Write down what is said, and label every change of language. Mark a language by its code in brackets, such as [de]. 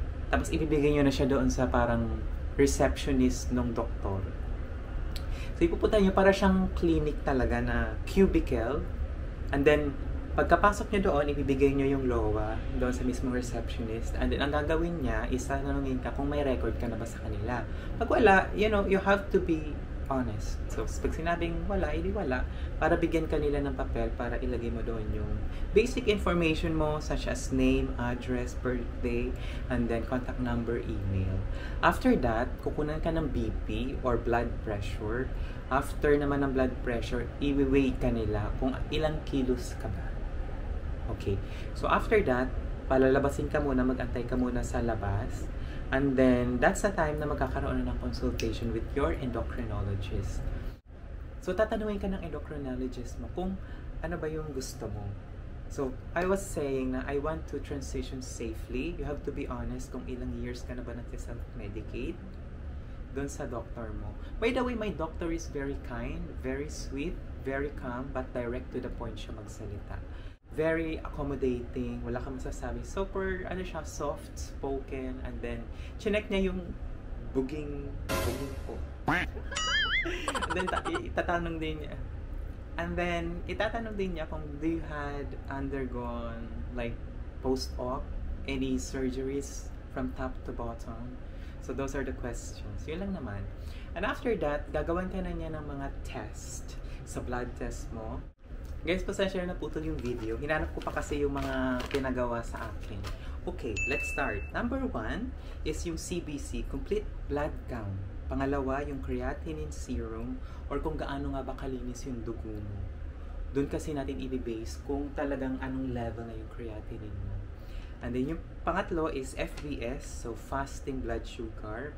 [tl] Tapos, ibibigay nyo na siya doon sa parang receptionist ng doktor. So, ipupunta nyo para siyang clinic talaga na cubicle. And then, pagkapasok nyo doon, ibibigay nyo yung LOA doon sa mismong receptionist. And then, ang gagawin niya is tanungin ka kung may record ka na ba sa kanila. Pag wala, [en] you know, you have to be honest. [tl] So, pag sinabing wala, hindi wala. Para bigyan ka nila ng papel para ilagay mo doon yung basic information mo [en] such as name, address, birthday, and then contact number, email. After that, [tl] kukunan ka ng BP or blood pressure. After naman ng blood pressure, i-weigh ka nila kung ilang kilos ka ba. Okay. So, after that, palalabasin ka muna, mag-antay ka muna sa labas. [en] And then, that's the time [tl] na magkakaroon na ng [en] consultation with your endocrinologist. [tl] So, tatanungin ka ng endocrinologist mo kung ano ba yung gusto mo. [en] So, I was saying na I want to transition safely. You have to be honest [tl] kung ilang years ka na ba nagsiself-medicate doon sa doctor mo. [en] By the way, my doctor is very kind, very sweet, very calm, but direct to the point [tl] siya magsalita. [en] Very accommodating, [tl] wala kang masasabi. [en] Super, soft spoken, [tl] and then, chinek niya yung buging ko. And then, itatanong din niya. [en] And then, [tl] itatanong din niya kung [en] do you had undergone, like, post-op, any surgeries from top to bottom. So, those are the questions. [tl] Yun lang naman. And after that, gagawan ka na niya ng mga test sa blood test mo. Guys, pasensya na putol yung video. Hinanap ko pa kasi yung mga pinagawa sa akin. [en] Okay, let's start. Number 1 is yung CBC, complete blood count. [tl] Pangalawa, yung creatinine serum or kung gaano nga ba kalinis yung dugo mo. Doon kasi natin i-base kung talagang anong level na yung creatinine mo. [en] And then [tl] yung pangatlo [en] is FBS, so fasting blood sugar.